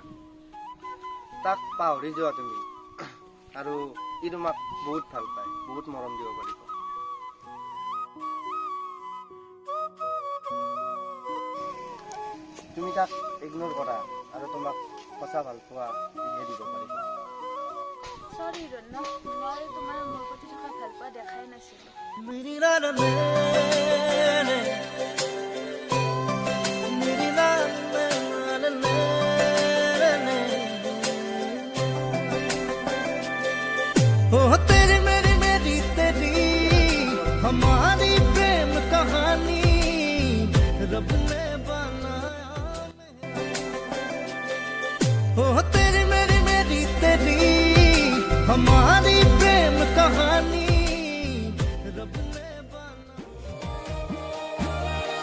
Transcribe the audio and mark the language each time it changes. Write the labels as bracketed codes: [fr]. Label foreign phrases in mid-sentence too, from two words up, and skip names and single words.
[as] তাক পাহৰি যোৱা তুমি আৰু ই তোমাক বহুত ভাল পায় বহুত মৰম দিব পাৰিব তুমি তাক ইগনোৰ কৰা আৰু তোমাক সঁচা ভাল পোৱা ইহে দিব পাৰিব সৰি ৰন্ন মই তোমাৰ মোৰ প্ৰতি থকা ভাল পোৱা দেখাই নাছিলো [hi] मेरी लाला ने मेरी लाला ने ओ तेरी मेरी मेरी तेरी हमारी प्रेम कहानी रब ने बनाया ओ तेरी मेरी तेरी हमारी प्रेम कहानी रब ने बनाया